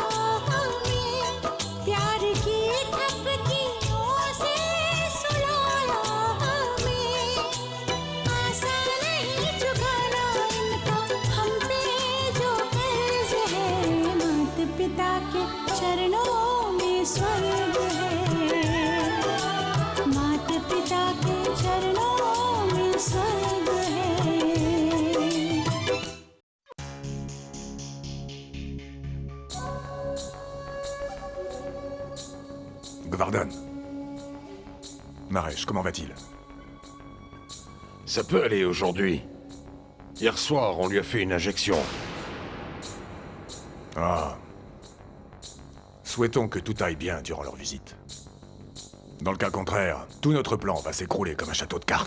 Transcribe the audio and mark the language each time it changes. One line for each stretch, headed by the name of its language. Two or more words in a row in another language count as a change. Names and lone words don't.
Hindi: हमें, प्यार की थपकियों से सुलाया हमें, आसान नहीं चुकाना इनका हम पे जो कर्ज है, माता पिता के चरणों में स्वर्ग है, माता पिता के चरणों में स्वर्ग है।
French: Gvardon. Naresh, comment va-t-il? Ça peut aller aujourd'hui. Hier soir, on lui a fait une injection. Ah. Souhaitons que tout aille bien durant leur visite. Dans le cas contraire, tout notre plan va s'écrouler comme un château de cartes.